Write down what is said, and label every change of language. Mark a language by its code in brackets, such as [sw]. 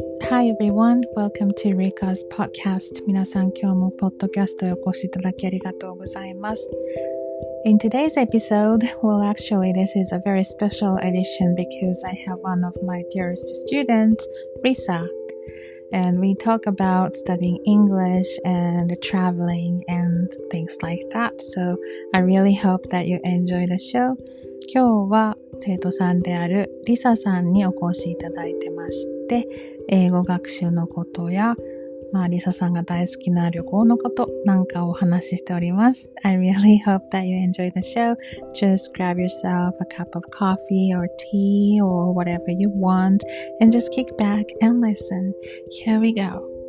[en] Hi everyone, welcome to Rika's podcast. [ja] 皆さん今日もポッドキャストへお越しいただきありがとうございます。 [en] In today's episode, well actually this is a very special edition because I have one of my dearest students, Risa, and we talk about studying English and traveling and things like that. So I really hope that you enjoy the show. [ja] 今日は生徒さんであるリサさんにお越しいただいてまして、英語学習のことや、リサさんが大好きな旅行のことなんかをお話ししております。 [en] I really hope that you enjoy the show. Just grab yourself a cup of coffee or tea or whatever you want and just kick back and listen. Here we go.Hi.